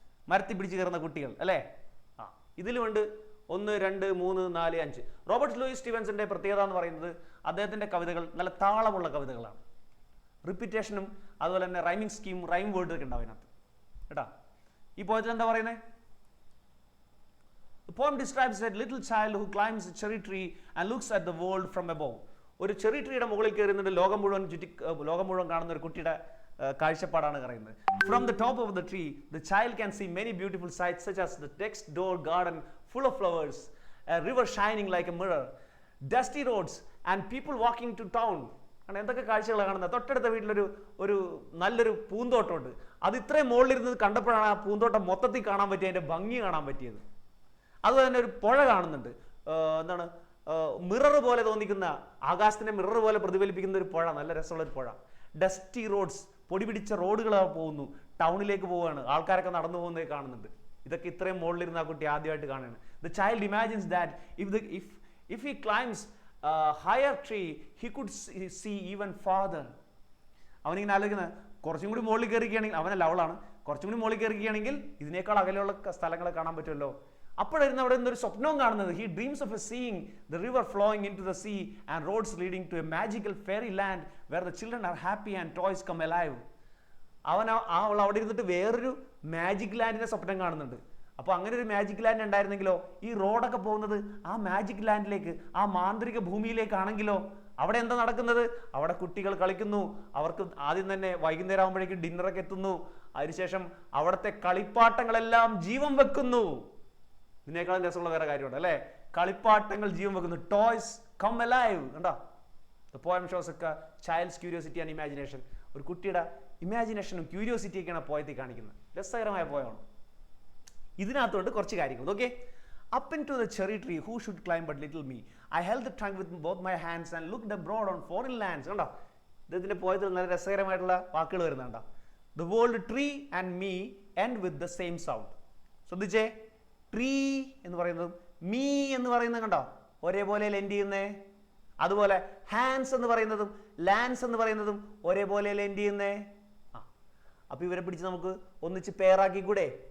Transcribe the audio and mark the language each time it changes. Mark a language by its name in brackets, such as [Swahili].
[Malayalam] മരത്തിൽ പിടിച്ച് കയറുന്ന കുട്ടികൾ അല്ലേ. ഇതിലുമുണ്ട് 1, 2, 3, 4, 5. റോബർട്ട് ലൂയിസ് സ്റ്റീവൻസന്റെ പ്രത്യേകത എന്ന് പറയുന്നത് അദ്ദേഹത്തിന്റെ കവിതകൾ നല്ല താളമുള്ള കവിതകളാണ്. റിപ്പീറ്റേഷനും അതുപോലെ തന്നെ റൈമിംഗ് സ്കീം, റൈം വേർഡ് ഒക്കെ ഉണ്ടാവും അതിനകത്ത് കേട്ടാ. ഈ പോയത്തിൽ എന്താ പറയുന്നത്? [English] The poem describes a little child who climbs a cherry tree and looks at the world from above. [Malayalam] ഒരു ചെറി ട്രീയുടെ മുകളിൽ കയറുന്നുണ്ട്, ലോകം മുഴുവൻ കാണുന്ന ഒരു കുട്ടിയുടെ കാഴ്ചപ്പാടാണ് പറയുന്നത്. [English] From the top of the tree, the child can see many beautiful sights such as the next door garden full of flowers, a river shining like a mirror, dusty roads and people walking to town. [Malayalam] കാരണം എന്തൊക്കെ കാഴ്ചകളാണ് കാണുന്നത്. തൊട്ടടുത്ത വീട്ടിലൊരു നല്ലൊരു പൂന്തോട്ടമുണ്ട്. അത് ഇത്രയും മുകളിലിരുന്നത് കണ്ടപ്പോഴാണ് ആ പൂന്തോട്ടം മൊത്തത്തിൽ കാണാൻ പറ്റിയത്, അതിൻ്റെ ഭംഗി കാണാൻ പറ്റിയത്. അതുപോലെ തന്നെ ഒരു പുഴ കാണുന്നുണ്ട്. എന്താണ്, മിറർ പോലെ തോന്നിക്കുന്ന, ആകാശത്തിൻ്റെ മിറർ പോലെ പ്രതിഫലിപ്പിക്കുന്ന ഒരു പുഴ, നല്ല രസമുള്ള ഒരു പുഴ. ഡസ്റ്റി റോഡ്സ്, പൊടി പിടിച്ച റോഡുകളാണ് പോകുന്നു, ടൗണിലേക്ക് പോവുകയാണ്, ആൾക്കാരൊക്കെ നടന്നു പോകുന്നത് കാണുന്നുണ്ട്. ഇതൊക്കെ ഇത്രയും മുകളിലിരുന്ന് ആ കുട്ടി ആദ്യമായിട്ട് കാണുകയാണ്. [English] The child imagines that if he climbs a higher tree he could see even farther. [Malayalam] അവനിങ്ങനെ ആലോചിക്കുന്നത് കുറച്ചും കൂടി മുകളിൽ കയറിക്കുകയാണെങ്കിൽ, അവനല്ല അവളാണ്, കുറച്ചും കൂടി മുകളിൽ കയറിക്കുകയാണെങ്കിൽ ഇതിനേക്കാൾ അകലെയുള്ള സ്ഥലങ്ങളെ കാണാൻ പറ്റുമല്ലോ. അപ്പോഴായിരുന്നു അവിടെ നിന്നൊരു സ്വപ്നവും കാണുന്നത്. [English] He dreams of seeing the river flowing into the sea and roads leading to a magical fairy land where the children are happy and toys come alive. [Malayalam] അവൾ അവിടെ ഇരുന്നിട്ട് വേറൊരു മാജിക് ലാൻഡിനെ സ്വപ്നം കാണുന്നുണ്ട്. അപ്പോൾ അങ്ങനെ ഒരു മാജിക് ലാൻഡ് ഉണ്ടായിരുന്നെങ്കിലോ, ഈ റോഡൊക്കെ പോകുന്നത് ആ മാജിക് ലാൻഡിലേക്ക്, ആ മാന്ത്രിക ഭൂമിയിലേക്കാണെങ്കിലോ, അവിടെ എന്താ നടക്കുന്നത്? അവിടെ കുട്ടികൾ കളിക്കുന്നു, അവർക്ക് ആദ്യം തന്നെ വൈകുന്നേരം ആകുമ്പോഴേക്കും ഡിന്നറൊക്കെ എത്തുന്നു, അതിനുശേഷം അവിടുത്തെ കളിപ്പാട്ടങ്ങളെല്ലാം ജീവൻ വെക്കുന്നു. ഇതിനേക്കാളും രസമുള്ള വേറെ കാര്യമുണ്ട് അല്ലേ? കളിപ്പാട്ടങ്ങൾ ജീവൻ വെക്കുന്നു. [English] Toys come alive. [Malayalam] കണ്ടോ? [English] The poem shows ഒക്കെ child's curiosity and imagination. [Malayalam] ഒരു കുട്ടിയുടെ ഇമാജിനേഷനും ക്യൂരിയോസിറ്റിയൊക്കെയാണ് പോയത്തിൽ കാണിക്കുന്നത്. രസകരമായ പോയമാണ്. ഇതിനകത്തോണ്ട് കുറച്ച് കാര്യങ്ങൾ. [English] Okay, up into the cherry tree who should climb but little me, I held the trunk with both my hands and looked abroad on foreign lands. [Malayalam] കണ്ടോ? ഇതിന്റെ പോയത്തിൽ നല്ല രസകരമായിട്ടുള്ള വാക്കുകൾ വരുന്നുണ്ടോ? [English] The word tree and me end with the same sound. [Malayalam] ശ്രദ്ധിച്ചേ, tree എന്ന് പറയുന്നതും me എന്ന് പറയുന്നത് കണ്ടോ ഒരേപോലെ ലെൻഡ് ചെയ്യുന്നേ. അതുപോലെ ഹാൻഡ്സ് എന്ന് പറയുന്നതും ലാൻഡ്സ് എന്ന് പറയുന്നതും ഒരേപോലെ ലെൻഡ് ചെയ്യുന്നേ. അപ്പൊ ഇവരെ പിടിച്ച് നമുക്ക് ഒന്നിച്ച് പേറാക്കി കൂടെ?